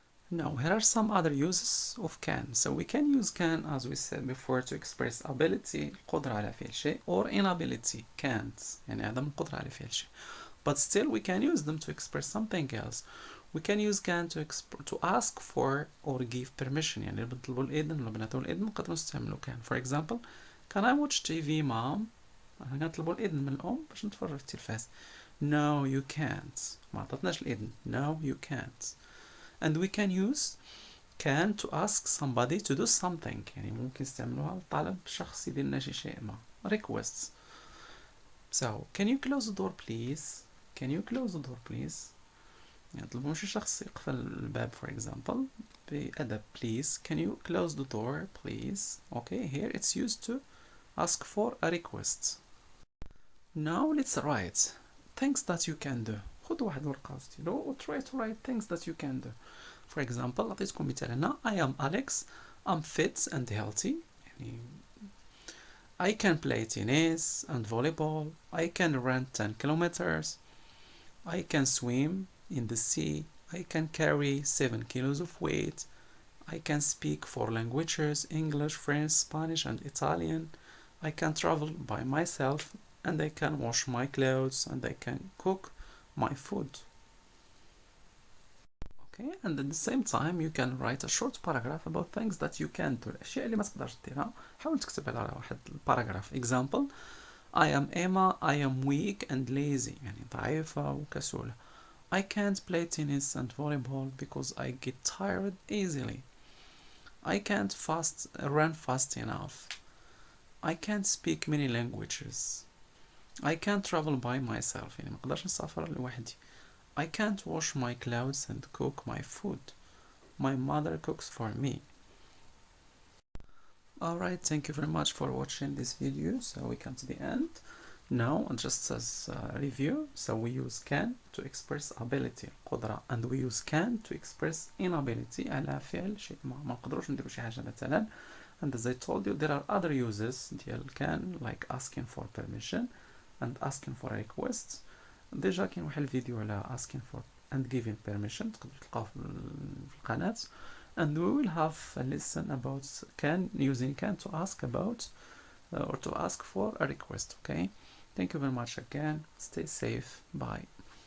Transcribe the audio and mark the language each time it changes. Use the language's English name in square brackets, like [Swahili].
[English] Now, here are some other uses of can. So we can use can, as we said before, to express ability, [Arabic] القدرة على فعل شيء, [English] or inability, can't, [Arabic] يعني عدم القدرة على فعل شيء. [English] But still, we can use them to express something else. We can use can to ask for or give permission. [Arabic] يعني بنطلبوا الإذن ولا بنعطوا الإذن نقدروا نستعملوا can. [English] For example, can I watch TV, mom? [Arabic] نطلبوا الإذن من الأم باش نتفرج في التلفاز. [English] No, you can't. [Arabic] ما عطتناش الإذن. [English] No, you can't. And we can use can to ask somebody to do something. [Arabic] يعني ممكن نستعملوها لطلب شخص يدير لنا شيء ما. [English] Requests. So, can you close the door please? Can you close the door please? [Arabic] يعني يطلبون شي شخص يقفل الباب [English] for example [Arabic] بأدب please. [English] Can you close the door please? Okay, here it's used to ask for a request. Now let's write things that you can do. [Arabic] خذ واحد ورقة وستيلو و [English] try to write things that you can do. For example, [Arabic] أعطيتكم مثال هنا. [English] I am Alex. I'm fit and healthy. يعني I can play tennis and volleyball. I can run 10 kilometers. I can swim in the sea. I can carry 7 kilos of weight. I can speak 4 languages, English, French, Spanish and Italian. I can travel by myself and I can wash my clothes and I can cook my food. Okay, and at the same time you can write a short paragraph about things that you can do. [Arabic] الأشياء اللي ما تقدرش ديرها حاول تكتب على واحد paragraph. [English] Example, I am Emma. I am weak and lazy. [Arabic] يعني ضعيفة وكسولة. [English] I can't play tennis and volleyball because I get tired easily. I can't run fast enough. I can't speak many languages. I can't travel by myself. [Arabic] يعني ما اقدرش نسافر لوحدي. [English] I can't wash my clothes and cook my food. My mother cooks for me. Alright, thank you very much for watching this video. So we come to the end. Now, just as a review, so we use can to express ability, قدرة, and we use can to express inability, [Arabic] على فعل شيء ما نقدروش نديرو شي حاجة مثلا. [English] And as I told you, there are other uses ديال can, like asking for permission and asking for a request. [Arabic] ديجا كاين واحد الفيديو على [English] asking for and giving permission, [Arabic] تقدروا تلقاوه في القناة. [English] And we will have a lesson about can, using can to ask about or to ask for a request. Okay, thank you very much again. Stay safe. Bye.